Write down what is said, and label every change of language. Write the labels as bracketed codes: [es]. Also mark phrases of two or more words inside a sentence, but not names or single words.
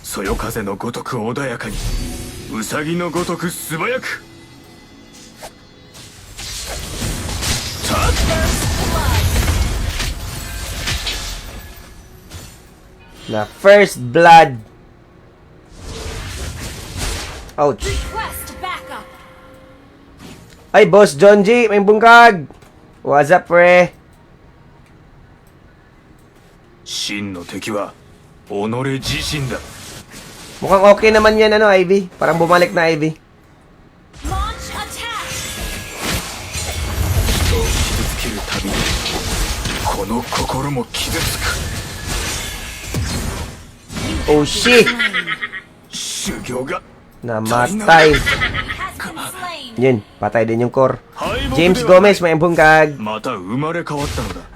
[ja] 夜風のごとく穏やかに、ウサギのごとく素早く。 [en] Na first blood. Ouch. Request backup. [tl] Ay, Boss John G, may bungkag. [en] What's up, pre? [ja] 真の敵は己自身だ。 [tl] Mukhang okay naman yan, ano, Ivy. Parang bumalik na, Ivy. [en] Launch attack. [ja] 人を傷つけるたびにこの心も傷つく。 [en] Oh, shit. [ja] 修行が [tl] Namatay. [en] Has been slain. [tl] Yun, patay din yung core. James Gomez, may bungkag. [ja] また生まれ変わったのだ。